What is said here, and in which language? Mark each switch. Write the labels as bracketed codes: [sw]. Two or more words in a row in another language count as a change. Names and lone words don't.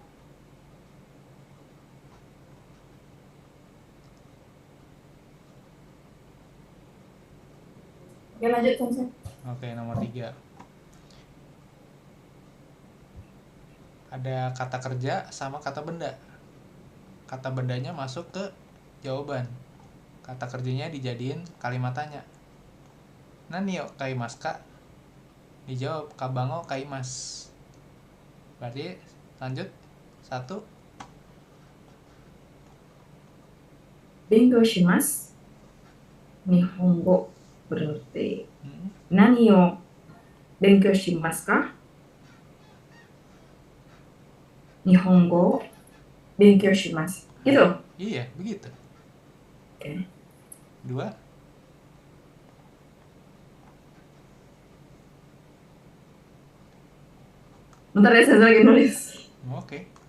[id] Oke, lanjut Sensei. Oke, nomor 3. Ada kata kerja sama kata benda. Kata bendanya masuk ke jawaban. Kata kerjanya dijadiin kalimat tanya. [ja] 何を買いますか? [id] Dijawab [ja] かばんを買います. [id] Berarti lanjut. Satu. [ja] 勉強します. [id] Nihongo berarti Hmm, [ja] 何を勉強しますか？日本語勉強します. [id] Gitu. iya, begitu. Oke. Dua. Bentar ya, saya lagi nulis. Oke.